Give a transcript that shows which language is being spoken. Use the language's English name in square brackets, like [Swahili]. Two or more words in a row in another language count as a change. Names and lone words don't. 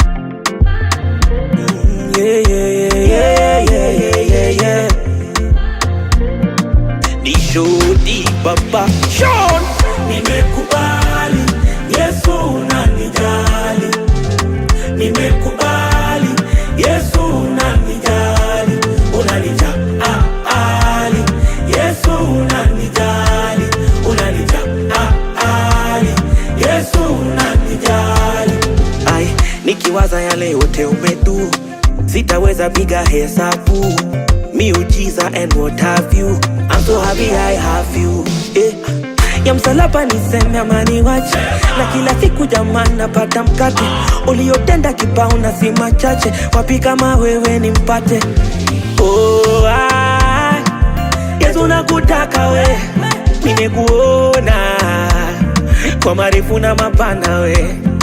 [English] Mm, yeah, yeah, yeah, yeah, yeah, yeah, yeah, yeah. [Swahili] Ni Shodi Baba Sean. Nimekubali, Yesu unanijali. Nimekubali, Yesu unanijali. Unanijali, Yesu unanijali. Unanijali, Yesu unanijali. Ai, nikiwaza yale yote umedu, sitaweza piga hesabu. [English] Miujiza and what have you. I'm so happy I have you. [Swahili] Eh, ya msalaba niseme ama niwache. Na kila siku jamani napata mkate. Uliotenda kibao na si machache. Wapi kama wewe nimpate? Oh, ah, Yesu nakutaka we. Nimekuona kwa marefu na mapana we.